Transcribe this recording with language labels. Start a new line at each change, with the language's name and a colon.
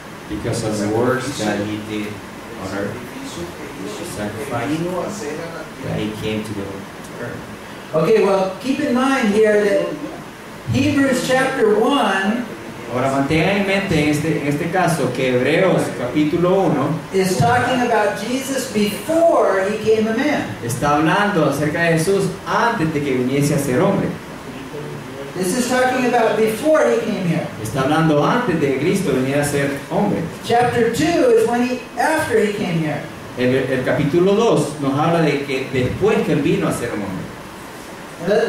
English: Because of the works that he did on earth,
Spanish: Sacrificio que hizo.
English: Sacrifice.
Spanish: Que vino a hacer a la
English: that
Spanish: tierra.
English: he came to the earth. Okay, well, keep in mind here that Hebrews chapter 1
Spanish: Ahora mantengan en mente en este caso que Hebreos capítulo 1
English: is talking about Jesus before He became a man.
Spanish: está hablando acerca de Jesús antes de que viniese a ser hombre.
English: This is talking about before He came here.
Spanish: Está hablando antes de que Cristo viniera a ser hombre.
English: Chapter 2 is after He came here.
Spanish: El capítulo 2 nos habla de que después que él vino a ser un hombre.